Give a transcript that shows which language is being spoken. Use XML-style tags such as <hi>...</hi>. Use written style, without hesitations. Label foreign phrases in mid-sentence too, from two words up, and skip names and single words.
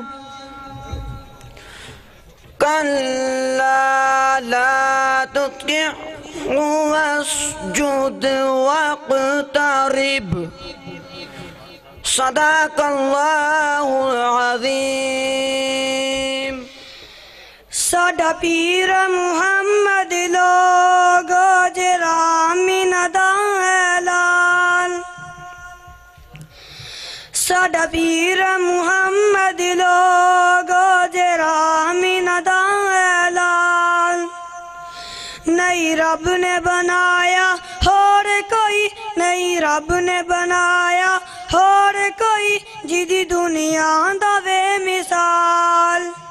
<ar>كلا لا تطعه واسجد واقترب صدق الله العظيم</ar> <pa>ساڈا پیر محمد لوکو ذرا مینا دا اعلان ساڈا پیر محمد لوکو ذرا مینا دا اعلان نہیں رب نے بنایا ہور کوئی نہیں رب نے بنایا ہور کوئی جیدی دنیا دا وی مثال</pa>